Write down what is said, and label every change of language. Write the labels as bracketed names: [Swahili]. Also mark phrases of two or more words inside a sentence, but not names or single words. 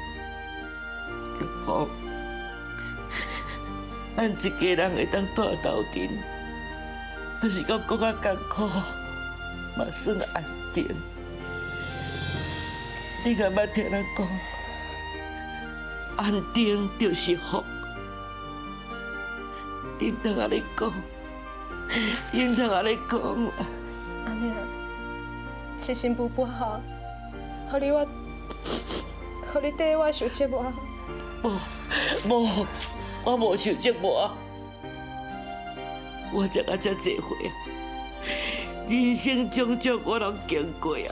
[Min Nan Chinese] 好，咱一家人会当住斗阵，就是讲搁较艰苦，嘛算安定。你敢捌听人讲，安定就是福。你唔通安尼讲，你唔通安尼讲啊！阿娘，是新妇不好，互你对我受折磨。无，我无受折磨。我食到遮济岁啊，人生种种我拢经过啊。